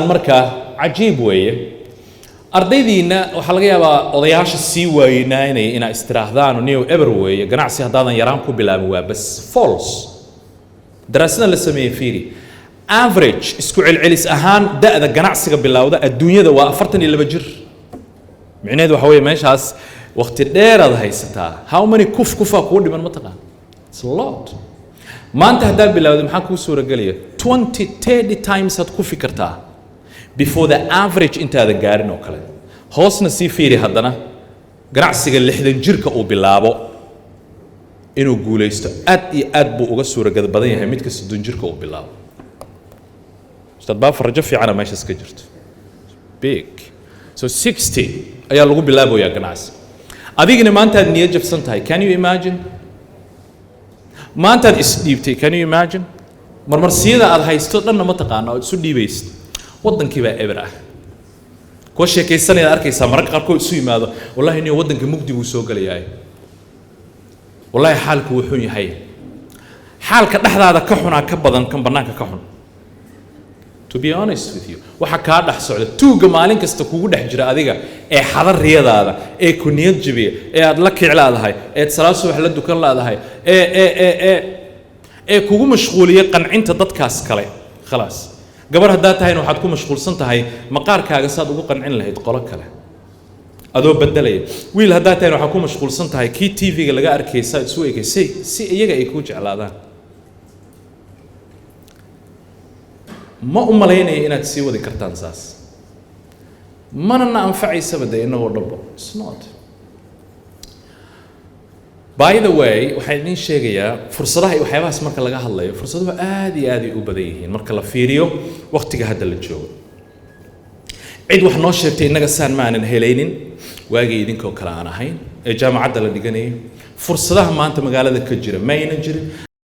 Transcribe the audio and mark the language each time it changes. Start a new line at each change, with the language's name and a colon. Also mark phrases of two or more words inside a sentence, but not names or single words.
Somali: marka cajiib weeye ardaydiina waxa laga yaabaa odayaasha sii waynaanay ina istiraahdaan new ever weeye ganacsi hadaadan yaraan ku bilaabin waa bas false daraasadan la sameeyay fiiri average isku celcelis ahaan da'da ganacsiga bilowda adduunyada waa 42 jir micnaheedu waxa weeye meeshaas waqti dheer aad haysataa
English: how many
Somali: kufa ku dhiman ma taqaan
English: it's a lot
Somali: maanta hadaa bilowday maxaa ku suura galaya 20-30 times aad ku fikirtaa
English: before the average
Somali: intaadan gaarin oo kale hoosna sii fiiri haddana ganacsiga 60 jirka uu bilaabo inuu guulaysto aad iyo aad buu uga suuragal badan yahay midka 60 jirka uu bilaabo ustaad baa farajo fiican meeshaas ka jirto big so 60 ayaa lagu bilaabayaa ganacsi adigina maanta aad niyad jabsan tahay
English: can you imagine
Somali: maanta aad isdhiibtay
English: can you imagine
Somali: marmarsiyada aad haysto dhanna ma taqaano aad isu dhiibaysid waddankii baa eber ah kuwa sheekaysanaya arkaysaa mararka qaarkood isu yimaado wallahi inuu waddanka mugdi buu soo galayaay wallahi xaalku wuxuu yahay xaalka dhexdaada ka xunaa ka badan kan bannaanka ka xun
English: to be honest with you
Somali: waxa kaa dhex socda tuuga maalin kasta kugu dhex jira adiga ee xadarriyadaada ee ku niyad jabiya ee aad la kiclaadahay ee salaad subax la dukan laadahay ee kugu mashquuliya qancinta dadkaas kale khalaas gabar haddaa tahayna waxaad ku mashquulsan tahay maqaarkaaga saad ugu qancin lahayd qolo kale adoo bedelaya wiil haddaa tahayna waxaad ku mashquulsan tahay kii tv-ga laga arkayay saad isu eegaysay si iyaga ay kuu jeclaadaan ma u malaynaya inaad sii wadi kartaan saas manana anfacaysaba dee inagoo dhanba
English: it's not by the way
Somali: waxaan idiin sheegayaa fursadaha iyo waxyaabahaas marka laga hadlayo fursaduhu aad iyo aad ay u badan yihiin marka la fiiriyo waqtiga hadda la joogo cid wax noo sheegtay innaga saan ma aanan helaynin waagii idinkoo kale aan ahayn ee jaamacadda la dhiganayay fursadaha maanta magaalada ka jira ma aynan jirin